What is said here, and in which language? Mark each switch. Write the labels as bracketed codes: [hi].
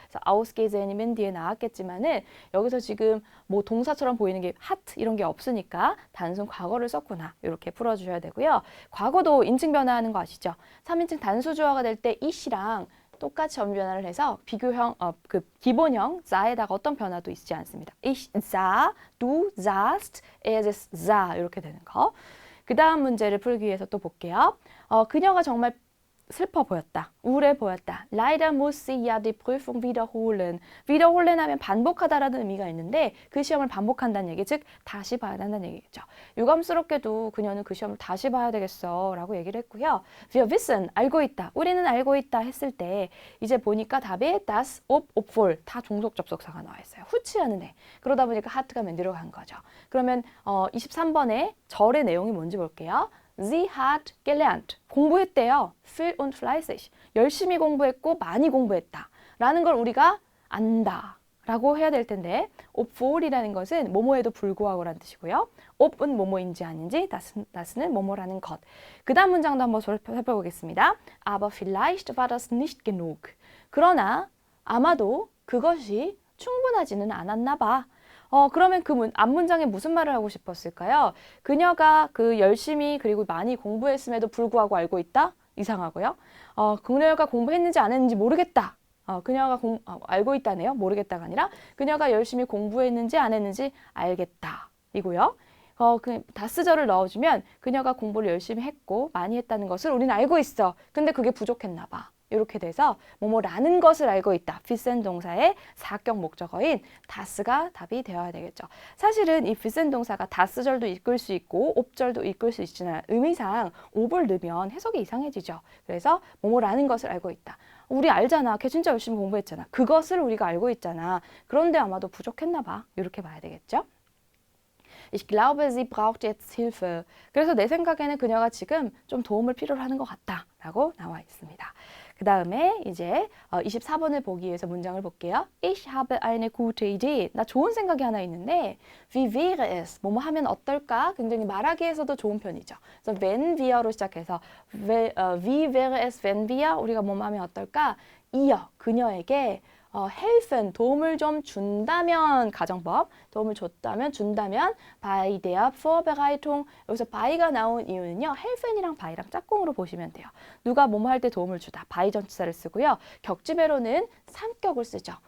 [ko] 그래서 ausgesehen이 맨 뒤에 나왔겠지만은 여기서 지금 뭐 동사처럼 보이는 게 hat 이런 게 없으니까 단순 과거를 썼구나 이렇게 풀어주셔야 되고요. 과거도 인칭 변화하는 거 아시죠? 3인칭 단수주어가 될 때 이시랑 똑같이 어미 변화를 해서 비교형, 그 기본형 사에다가 어떤 변화도 있지 않습니다. [de] Ich sah, du sahst, er sah [ko] 이렇게 되는 거. 그 다음 문제를 풀기 위해서 또 볼게요. 그녀가 정말 슬퍼 보였다. 우울해 보였다. [de] Leider muss sie ja die Prüfung wiederholen. [ko] wiederholen 하면 반복하다라는 의미가 있는데 그 시험을 반복한다는 얘기, 즉 다시 봐야 한다는 얘기겠죠. 유감스럽게도 그녀는 그 시험을 다시 봐야 되겠어 라고 얘기를 했고요. [de] Wir wissen, [ko] 알고 있다. 우리는 알고 있다 했을 때 이제 보니까 답에 das, ob, obwohl 다 종속 접속사가 나와 있어요. 후치하는 애. 그러다 보니까 하트가 맨 뒤로 간 거죠. 그러면 23번에 절의 내용이 뭔지 볼게요. [de] Sie hat gelernt. [ko] 공부했대요. [de] viel und fleißig. [ko] 열심히 공부했고 많이 공부했다. 라는 걸 우리가 안다. 라고 해야 될 텐데 obwohl이라는 것은 뭐뭐에도 불구하고라는 뜻이고요. ob은 뭐뭐인지 아닌지 das는 뭐뭐라는 것. 그 다음 문장도 한번 살펴보겠습니다. [de] Aber vielleicht war das nicht genug. [ko] 그러나 아마도 그것이 충분하지는 않았나 봐. 그러면 그 앞문장에 무슨 말을 하고 싶었을까요? 그녀가 그 열심히 그리고 많이 공부했음에도 불구하고 알고 있다? 이상하고요. 그녀가 공부했는지 안 했는지 모르겠다. 그녀가 알고 있다네요. 모르겠다가 아니라 그녀가 열심히 공부했는지 안 했는지 알겠다. 이고요. 그 다스절을 넣어주면 그녀가 공부를 열심히 했고 많이 했다는 것을 우리는 알고 있어. 근데 그게 부족했나 봐. 이렇게 돼서 뭐뭐라는 것을 알고 있다. 비센 동사의 사격 목적어인 다스가 답이 되어야 되겠죠. 사실은 이 비센 동사가 다스절도 이끌 수 있고 옵절도 이끌 수 있지만 의미상 옵을 넣으면 해석이 이상해지죠. 그래서 뭐뭐라는 것을 알고 있다. 우리 알잖아. 걔 진짜 열심히 공부했잖아. 그것을 우리가 알고 있잖아. 그런데 아마도 부족했나 봐. 이렇게 봐야 되겠죠. [de] Ich glaube, sie braucht jetzt Hilfe. [ko] 그래서 내 생각에는 그녀가 지금 좀 도움을 필요로 하는 것 같다. 라고 나와 있습니다. 그 다음에 이제 24번을 보기 위해서 문장을 볼게요. [de] Ich habe eine gute Idee. [ko] 나 좋은 생각이 하나 있는데 [de] Wie wäre es? [ko] 뭐뭐 하면 어떨까? 굉장히 말하기에서도 좋은 편이죠. [de] 그래서 wenn wir로 시작해서 Wie wäre es, wenn wir? [ko] 우리가 뭐뭐 하면 어떨까? 이어 그녀에게 helfen, 도움을 좀 준다면, 가정법, 도움을 줬다면, 준다면, [de] bei der Vorbereitung, [ko] 여기서 by가 나온 이유는요, helfen이랑 by랑 짝꿍으로 보시면 돼요. 누가 뭐뭐 할 때 도움을 주다, by 전치사를 쓰고요. 격지배로는 삼격을 쓰죠.